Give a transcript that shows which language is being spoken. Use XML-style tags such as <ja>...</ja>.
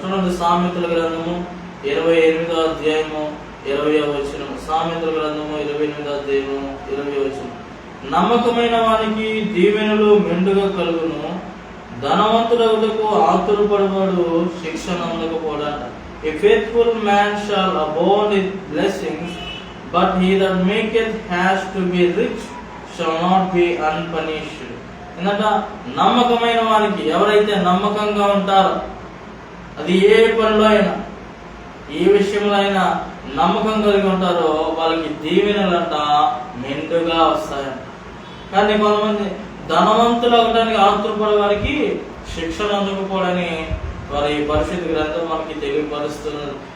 <te>చూడండి, సామెతల గ్రంథము 28వ అధ్యాయము 20వ వచనం. సామెతల గ్రంథము 28వ అధ్యాయము 20వ వచనం. నమ్మకమైన వానికి దీవెనలు మెండుగా కలుగును, ధనవంతుడవులకు ఆతురపడవాడు శిక్షణ అందకపోవడంట.</te> <en>A faithful man shall abound in blessings, but he that maketh haste to be rich shall not be unpunished.</en> <te>ఎందుకంటే నమ్మకమైన వానికి, ఎవరైతే నమ్మకంగా ఉంటారో, అది ఏ పనిలో అయినా ఏ విషయంలో అయినా నమ్మకం కలిగి ఉంటారో వాళ్ళకి దీవెనలంట మెండుగా వస్తాయంట. కానీ కొంతమంది ధనవంతులు అవడానికి ఆతురపడే వారికి శిక్షణ అందకపోవడని వారి పరిశుద్ధ గ్రంథం మనకి తెలియపరుస్తున్నారు.</te>